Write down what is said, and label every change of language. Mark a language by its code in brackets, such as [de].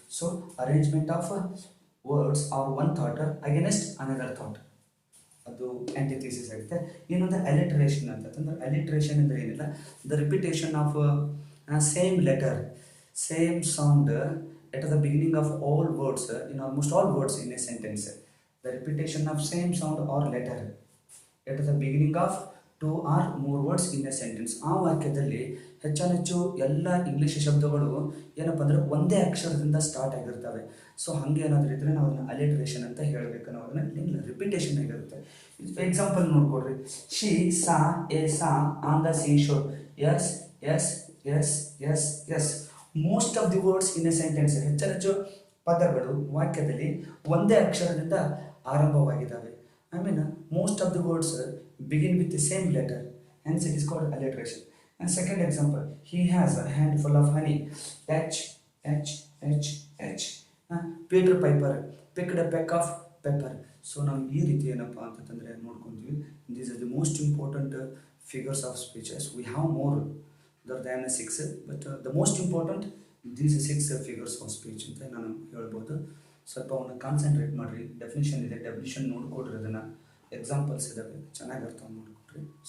[en] so arrangement of words or one thought against another thought, [kn] ಅದು ಆ್ಯಂಟಿಥೀಸಿಸ್ ಆಗುತ್ತೆ. ಇನ್ನೊಂದು alliteration ಅಂತಂದ್ರೆ, ಅಲಿಟ್ರೇಷನ್ ಅಂದರೆ ಏನಿಲ್ಲ, [en] The repetition of same letter, same sound at the beginning of all words, in almost all words in a sentence. The repetition of same sound or letter at the beginning of 2 or more words in a sentence. [kn] ಆ ವಾಕ್ಯದಲ್ಲಿ ಹೆಚ್ಚಾನೆಚ್ಚು ಎಲ್ಲ English ಶಬ್ದಗಳು ಏನಪ್ಪ ಅಂದರೆ ಒಂದೇ ಅಕ್ಷರದಿಂದ start ಆಗಿರ್ತವೆ. So ಹಾಗೆ ಏನಾದರೂ ಇದ್ದರೆ ನಾವು ಅದನ್ನು ಅಲಿಟ್ರೇಷನ್ ಅಂತ ಹೇಳಬೇಕು. ನಾವು ಅದನ್ನು ರಿಪಿಟೇಷನ್ ಆಗಿರುತ್ತೆ. ಎಕ್ಸಾಂಪಲ್ ನೋಡ್ಕೊಡ್ರಿ. [en] She saw a saw on the sea shore. S S S S S. Most of the words in a sentence, [kn] ಹೆಚ್ಚು ಪದಗಳು ವಾಕ್ಯದಲ್ಲಿ ಒಂದೇ ಅಕ್ಷರದಿಂದ ಆರಂಭವಾಗಿದ್ದಾವೆ. [en] Most of the words begin with the same letter, hence it is called alliteration. And second example, he has a handful of honey. H H H H. Peter Piper picked a peck of pepper. [kn] So ನಾವು ಈ ರೀತಿ ಏನಪ್ಪ ಅಂತಂದರೆ ನೋಡ್ಕೊತೀವಿ. [en] These are the most important figures of speeches. We have more than 6, but the most important these 6 figures of speech [kn] ಅಂತ ನಾನು ಹೇಳ್ಬೋದು. ಸ್ವಲ್ಪ ಅವನ್ನ ಕಾನ್ಸಂಟ್ರೇಟ್ ಮಾಡಿರಿ. ಡೆಫಿನಿಷನ್ ಇದೆ, ಡೆಫಿನಿಷನ್ ನೋಡ್ಕೊಡ್ರಿ, ಅದನ್ನು ಎಕ್ಸಾಂಪಲ್ಸ್ ಇದ್ದಾವೆ, ಚೆನ್ನಾಗಿ ಅರ್ಥ ಮಾಡಿಕೊಡ್ರಿ.